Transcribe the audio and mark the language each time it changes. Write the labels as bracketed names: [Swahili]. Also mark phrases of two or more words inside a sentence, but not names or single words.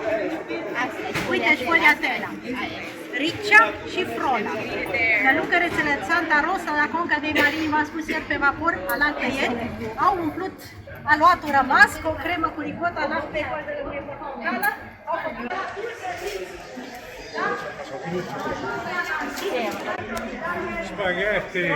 [Italian] Ho capito. [Romanian] Uite, sfogliatella, riccia și frola. Pe lângă rețele Santa Rosa, la Conca dei Marini, v-am spus ieri pe vapor, alaltă ieri, au umplut aluatul rămas cu o cremă cu ricota, lapte, coadă de lămâie portocală, au făcut. Spaghetti!